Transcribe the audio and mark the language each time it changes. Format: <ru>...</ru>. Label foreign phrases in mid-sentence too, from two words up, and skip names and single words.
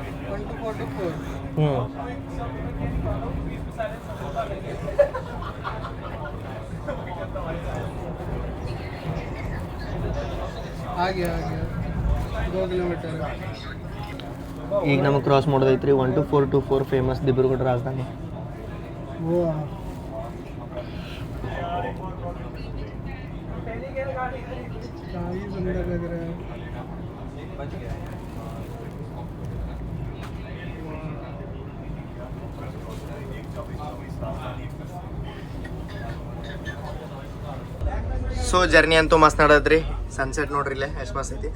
<hi>आ गया 2 किलोमीटर।</hi> <kn>ಈಗ ನಮಗೆ ಕ್ರಾಸ್ ಮಾಡೋದೈತ್ರಿ 12424 ಫೇಮಸ್ ದಿಬ್ರುಗಢ ರಾಜಧಾನಿ.</kn> <hi>वो काफी सुंदर लग रहा है।</hi> <kn>ಸೊ ಜರ್ನಿ ಅಂತೂ ಮಸ್ತ್ ನಡೆದ್ರಿ. ಸನ್ಸೆಟ್ ನೋಡ್ರಿ ಇಲ್ಲೇ ಎಷ್ಟು ಮಸ್ತ್ ಐತಿ.</kn>